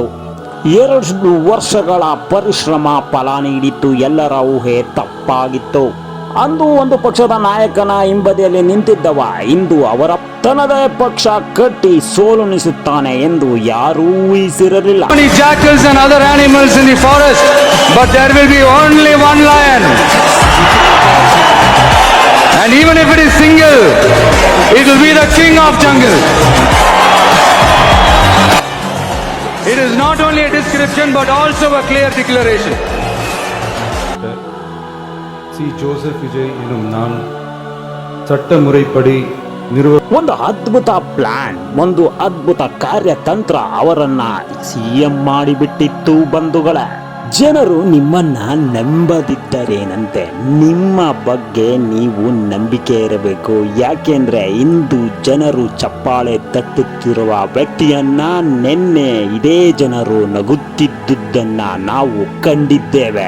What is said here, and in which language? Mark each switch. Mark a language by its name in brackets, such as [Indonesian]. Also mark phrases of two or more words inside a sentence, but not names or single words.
[Kannada] 2 ವರ್ಷಗಳ ಪರಿಶ್ರಮ ಫಲ ನೀಡಿತ್ತು. ಎಲ್ಲರ ಊಹೆ ತಪ್ಪಾಗಿತ್ತು. ಅಂದು ಒಂದು ಪಕ್ಷದ ನಾಯಕನ ಹಿಂಬದಿಯಲ್ಲಿ ನಿಂತಿದ್ದವ ಇಂದು ಅವರ ತನ್ನದೇ ಪಕ್ಷ ಕಟ್ಟಿ ಸೋಲುಣಿಸುತ್ತಾನೆ ಎಂದು ಯಾರೂ ಊಹಿಸಿರಲಿಲ್ಲ. [English] Many jackals and other animals in the forest, but there will be only one lion. And even if it is single, it will be the king of jungle. not only a description but also a clear declaration. [Tamil] சி ஜோசப் விஜய் எனும் நான் சட்ட முறைப்படி [Kannada] ಒಂದು ಅದ್ಭುತ ಪ್ಲಾನ್, ಒಂದು ಅದ್ಭುತ ಕಾರ್ಯತಂತ್ರ ಅವರನ್ನ ಸಿಎಂ ಮಾಡಿಬಿಟ್ಟಿತ್ತು ಬಂಧುಗಳೇ. ಜನರು ನಿಮ್ಮನ್ನ ನಂಬದಿದ್ದರೇನಂತೆ, ನಿಮ್ಮ ಬಗ್ಗೆ ನೀವು ನಂಬಿಕೆ ಇರಬೇಕು. ಯಾಕೆಂದ್ರೆ ಇಂದು ಜನರು ಚಪ್ಪಾಳೆ ತಟ್ಟುತ್ತಿರುವ ವ್ಯಕ್ತಿಯನ್ನ ನಿನ್ನೆ ಇದೇ ಜನರು ನಗುತ್ತಿದ್ದುದನ್ನ ನಾವು ಕಂಡಿದ್ದೇವೆ.